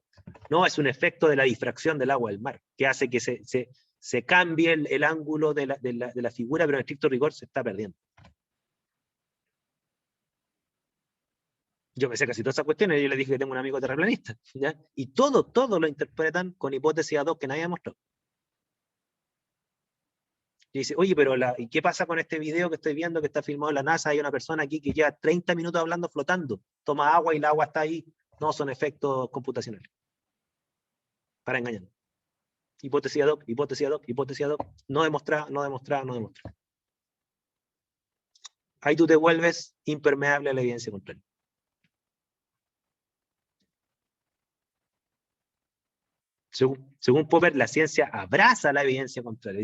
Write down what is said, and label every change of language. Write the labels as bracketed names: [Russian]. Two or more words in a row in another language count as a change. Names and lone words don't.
[Spanish] No, es un efecto de la difracción del agua del mar, que hace que se cambie el ángulo de la figura, pero en estricto rigor se está perdiendo. Yo me sé casi todas esas cuestiones, yo le dije que tengo un amigo terraplanista, ¿ya? Y todo lo interpretan con hipótesis [Latin] ad hoc [Spanish] que nadie ha mostrado. Y dice, oye, pero ¿y qué pasa con este video que estoy viendo que está filmado en la NASA? Hay una persona aquí que lleva 30 minutos hablando flotando, toma agua y el agua está ahí. No, son efectos computacionales. Para engañar. [Latin] Hipótesis ad hoc, hipótesis ad hoc, hipótesis ad hoc. [Spanish] No demostrar, no demostrar, no demostrar. Ahí tú te vuelves impermeable a la evidencia contraria. Según Popper, la ciencia abraza la evidencia contraria.